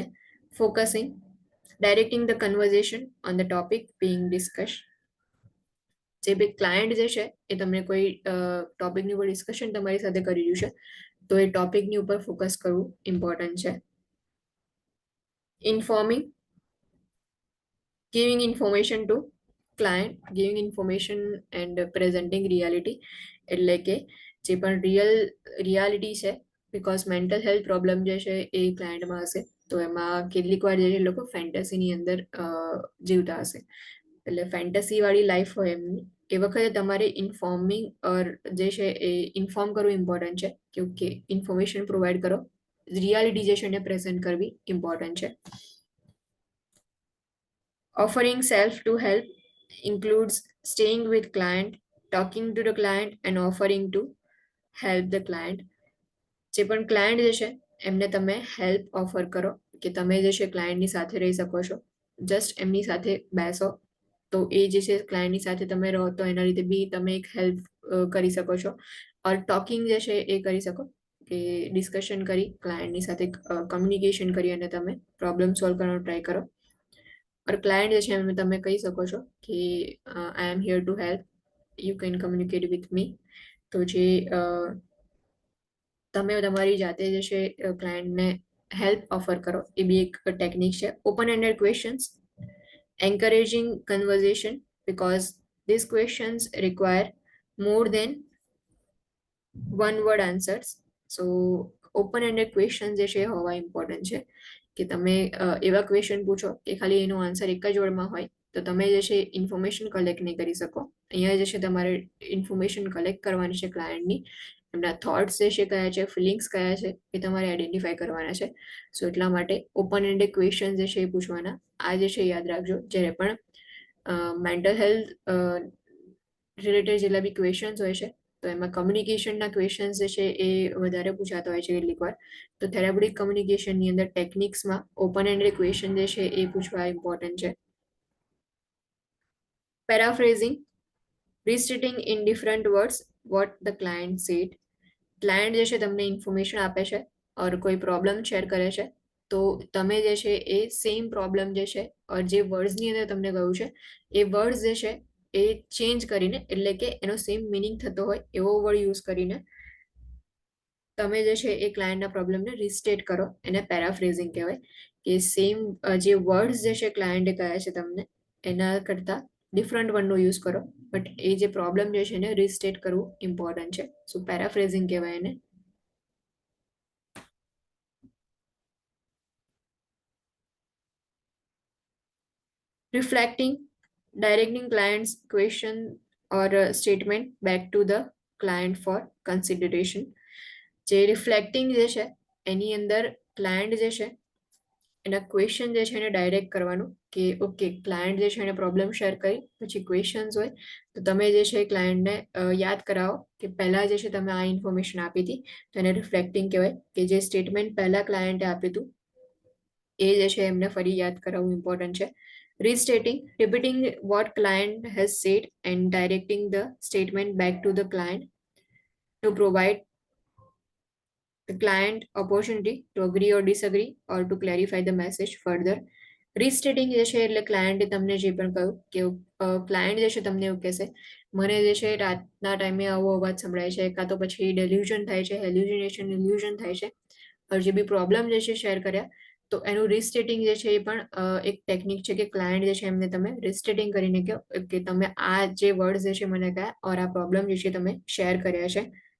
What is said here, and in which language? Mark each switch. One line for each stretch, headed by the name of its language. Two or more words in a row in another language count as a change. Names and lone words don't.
English: focusing, directing the conversation on the topic being discuss.
Gujarati: જે બી ક્લાયન્ટ જે છે એ તમને કોઈ ટોપિકની ઉપર ડિસ્કશન તમારી સાથે કરી રહ્યું છે, તો એ ટોપિકની ઉપર ફોકસ કરવું ઇમ્પોર્ટન્ટ છે.
English: ઇન્ફોર્મિંગ, giving information to client, giving information and presenting reality.
Gujarati: એટલે કે જે પણ રિયાલિટી છે,
English: because mental health problem
Gujarati: જે છે એ ક્લાયન્ટમાં હશે, તો એમાં કેટલીક વાર જે છે લોકો ફેન્ટસીની અંદર જીવતા હશે, એટલે ફેન્ટસી વાળી લાઈફ હોય એમની, એ વખતે તમારે
English: informing or
Gujarati: જે છે એ ઇન્ફોર્મ કરવું ઇમ્પોર્ટન્ટ છે, કે
English: okay information provide
Gujarati: કરો, રિયાલિટી જે છે એને પ્રેઝન્ટ કરવી ઇમ્પોર્ટન્ટ છે.
English: Offering self to help includes staying with client, talking to the client and offering to help the client.
Gujarati: જે પણ ક્લાયન્ટ જે છે એમને તમે
English: help offer
Gujarati: કરો, કે તમે જે છે ક્લાયન્ટની સાથે રહી શકો છો, જસ્ટ એમની સાથે બેસો, તો એ જે છે ક્લાયન્ટની સાથે તમે રહો તો એના લીધે બી તમે એક હેલ્પ કરી શકો છો.
English: or talking
Gujarati: જે છે એ કરી શકો, કે ડિસ્કશન કરી ક્લાયન્ટની સાથે કમ્યુનિકેશન કરી અને તમે
English: problem solve
Gujarati: કરવાનો ટ્રાય કરો.
English: or client
Gujarati: જે છે એમને તમે કહી શકો છો કે
English: I am here to help, you can communicate with me.
Gujarati: તો જે તમે તમારી જાતે જે છે ક્લાયન્ટને
English: help offer
Gujarati: કરો, એ બી એક ટેકનિક છે.
English: open ended questions, encouraging conversation because these questions require more than one word answers.
Gujarati: So
English: open ended question
Gujarati: જે છે હોવા ઇમ્પોર્ટન્ટ છે, કે તમે એવા ક્વેશ્ચન પૂછો કે ખાલી એનો આન્સર એક જ વર્ડમાં હોય, તો તમે જે છે
English: information collect
Gujarati: નહીં કરી શકો. અહીંયા જે છે તમારે
English: information collect
Gujarati: કરવાની છે ક્લાયન્ટની, એમના થોટ્સ જે છે કયા છે, ફિલિંગ્સ કયા છે, એ તમારે આઈડેન્ટિફાય કરવાના છે. સો એટલા માટે
English: open ended question
Gujarati: જે છે એ પૂછવાના. આ જે છે યાદ રાખજો, જ્યારે પણ
English: mental health related
Gujarati: જેટલા બી ક્વેશ્ચન્સ હોય છે, તો એમાં કમ્યુનિકેશનના ક્વેશ્ચન્સ જે છે એ વધારે પૂછાતા હોય છે કેટલીક વાર. તો થેરાપ્યુટિક કમ્યુનિકેશનની અંદર ટેકનિક્સમાં
English: open ended question
Gujarati: જે છે એ પૂછવા ઇમ્પોર્ટન્ટ છે.
English: પેરાફ્રેઝિંગ, restating in different words what the client said.
Gujarati: ક્લાયન્ટ જે છે તમને ઇન્ફોર્મેશન આપે છે ઓર કોઈ પ્રોબ્લેમ શેર કરે છે, તો તમે જે છે એ
English: same problem
Gujarati: જે છે જે વર્ડ્સની અંદર તમને કહ્યું છે એ વર્ડ્સ જે છે એ ચેન્જ કરીને, એટલે કે એનો
English: same meaning
Gujarati: થતો હોય એવો
English: word use
Gujarati: કરીને તમે જે છે એ ક્લાયન્ટના પ્રોબ્લેમને રિસ્ટેટ કરો. એને પેરાફ્રેઝિંગ કહેવાય, કે સેમ જે વર્ડ્સ જે છે ક્લાયન્ટે કહ્યા છે તમને એના કરતાં ડિફરન્ટ વર્ડનો યુઝ કરો, બટ એ જે પ્રોબ્લેમ જે છે એને રિસ્ટેટ કરવું ઇમ્પોર્ટન્ટ છે.
English: so paraphrasing
Gujarati: કહેવાય એને.
English: Reflecting, directing client's question or statement back to the client for consideration.
Gujarati: જે રિફ્લેક્ટિંગ જે છે એની અંદર ક્લાયન્ટ જે છે એના ક્વેશ્ચન જે છે એને ડાયરેક્ટ કરવાનું, કે
English: okay client
Gujarati: જે છે એને
English: problem share
Gujarati: કરી પછી ક્વેશ્ચન્સ હોય તો તમે જે છે ક્લાયન્ટને યાદ કરાવો કે પહેલા જે છે તમે આ ઇન્ફોર્મેશન આપી હતી, તો એને રિફ્લેક્ટિંગ કહેવાય. કે જે સ્ટેટમેન્ટ પહેલા ક્લાયન્ટે આપ્યું હતું એ જે છે એમને ફરી યાદ કરાવવું ઇમ્પોર્ટન્ટ છે.
English: Restating, repeating what client has said and directing the statement back to the client to provide the client opportunity to agree or disagree or to clarify the message further.
Gujarati: Restating જે છે એટલે ક્લાયન્ટે તમને જે પણ કહ્યું કે ક્લાયન્ટ જે છે તમને એવું કહેશે મને જે છે રાતના ટાઈમે આવો અવાજ સંભળાય છે, કાં તો પછી ડેલ્યુઝન થાય છે,
English: hallucination illusion
Gujarati: થાય છે, જે બી પ્રોબ્લેમ જે છે શેર કર્યા તો એનું રિસ્ટેટિંગ જે છે એ પણ એક ટેકનિક છે કે ક્લાયન્ટ જે છે એમને તમે રિસ્ટેટિંગ કરીને કહો કે તમે આ જે વર્ડ જે છે મને કહ્યા ઓર આ પ્રોબ્લેમ જે છે તમે શેર કર્યા છે.